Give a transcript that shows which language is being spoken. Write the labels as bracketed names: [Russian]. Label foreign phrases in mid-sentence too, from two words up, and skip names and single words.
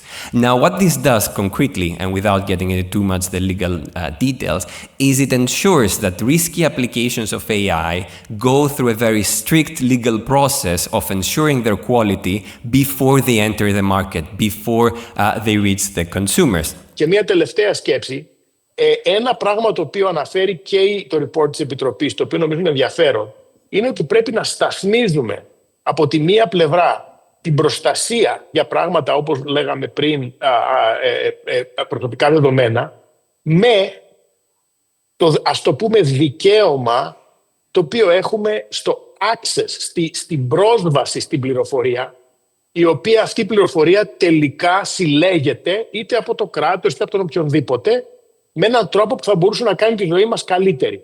[English] Now, what this does concretely, and without getting into too much the legal details, is it ensures that risky applications of AI go through a very strict legal process of ensuring their quality before they enter the market, before they reach the consumers. [Greek] Και μια τελευταία σκέψη, ένα πράγμα το οποίο αναφέρει και το report της Επιτροπής, το οποίο νομίζω είναι ενδιαφέρον, είναι ότι πρέπει να σταθμίζουμε από τη μία πλευρά την προστασία για πράγματα όπως λέγαμε πριν, προσωπικά δεδομένα, με το, ας το πούμε, δικαίωμα το οποίο έχουμε στο access, στην πρόσβαση στην πληροφορία, η οποία αυτή η πληροφορία τελικά συλλέγεται είτε από το κράτος είτε από τον οποιονδήποτε, με έναν τρόπο που θα μπορούσε να κάνει τη ζωή μας καλύτερη.